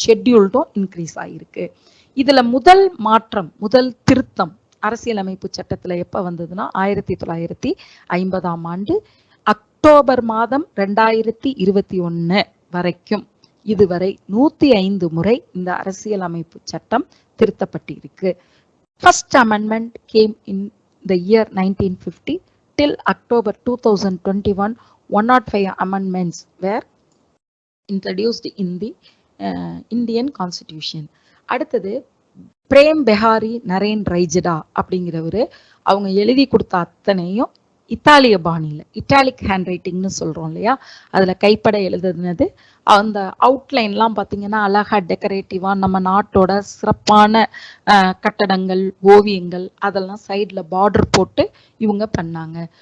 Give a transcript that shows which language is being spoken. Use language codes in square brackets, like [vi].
[ta] ஷெட்யூல்டும் increase ஆயிருக்கு. இதுல முதல் மாற்றம், முதல் திருத்தம் அரசியலமைப்பு சட்டத்துல எப்ப வந்ததுன்னா 1950ஆம் ஆண்டு அக்டோபர் மாதம் 2021 வரைக்கும், இதுவரை 105 முறை இந்த அரசியலமைப்பு சட்டம் திருத்தப்பட்டிருக்கு. [en] First amendment came in the year 1950 till October 2021. 105 amendments were introduced in the Indian Constitution. [ta] அடுத்தது பிரேம் பெஹாரி நரேன் ரைஜடா அப்படிங்கிறவரு அவங்க எழுதி கொடுத்த அத்தனையும் இத்தாலிய பாணியில, இட்டாலிக் ஹேண்ட் ரைட்டிங்னு சொல்றோம் இல்லையா, அதுல கைப்பட எழுதுனது. அந்த அவுட்லைன்லாம் பார்த்தீங்கன்னா அழகா டெக்கரேட்டிவா நம்ம நாட்டோட சிறப்பான கட்டடங்கள், ஓவியங்கள் அதெல்லாம் சைட்ல பார்டர் போட்டு இவங்க பண்ணாங்க.